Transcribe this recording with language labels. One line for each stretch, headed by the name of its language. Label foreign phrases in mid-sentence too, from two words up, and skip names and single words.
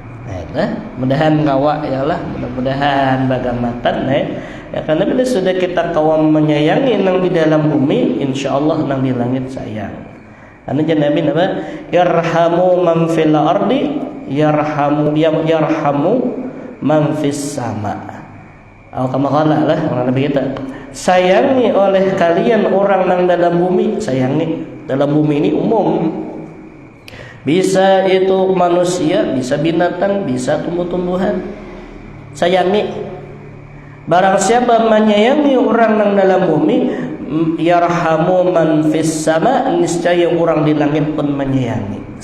Banjar: Mudahan kawa ya lah, mudah-mudahan bagamatan ya karena bila sudah kita kawam menyayangi nang di dalam bumi, insyaallah nang di langit sayang. Anu jan Nabi apa?
Arabic: يرحم من في الأرض يرحم من في السماء. كما قال
Banjar: lah orang Nabi kita. Sayangi oleh kalian orang nang dalam bumi, sayangi. Dalam bumi ini umum. Bisa itu manusia, bisa binatang, bisa tumbuh-tumbuhan. Sayangi. Barang siapa menyayangi orang yang dalam bumi,
Arabic: يرحم من في السماء,
Banjar: niscaya orang di langit pun menyayangi.